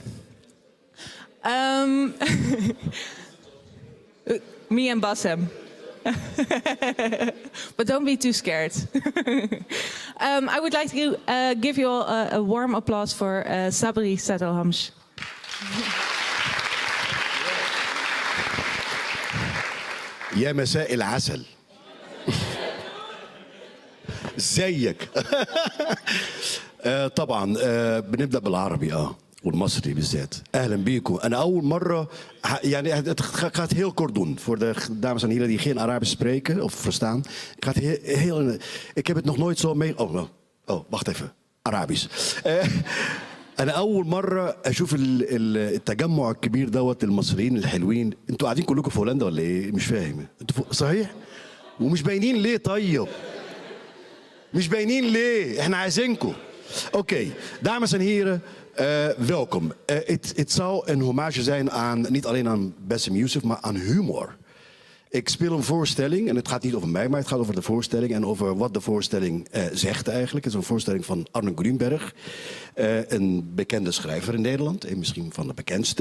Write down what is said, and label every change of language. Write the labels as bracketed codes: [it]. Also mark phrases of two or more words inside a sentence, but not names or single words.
[en] Me and Bassem. But don't be too scared. I would like to give you all a warm applause for Sabri Saad El Hams. [ar] يا مساء العسل. ازيك؟ طبعا بنبدأ بالعربي والمصري بالذات. اهلا بيكم. انا اول مره [nl] yani het gaat heel kort doen voor de dames en heren die geen Arabisch spreken of verstaan. Ik heb het nog nooit zo mee. Oh, wacht even. Arabisch. [ar] أنا أول مرة أشوف التجمع الكبير دوت المصريين الحلوين. أنتوا قاعدين كلكم في هولندا ولا إيه؟ مش فاهم. أنتوا صحيح؟ ومش باينين ليه طيب؟ مش باينين ليه؟ إحنا عايزينكم. [nl] Oké, dames en heren, welkom. Het zou een hommage zijn aan, niet alleen aan Bassem Youssef, maar aan humor. Ik speel een voorstelling, en het gaat niet over mij, maar het gaat over de voorstelling en over wat de voorstelling zegt eigenlijk. Het is een voorstelling van Arno Grünberg, een bekende schrijver in Nederland, en misschien van de bekendste.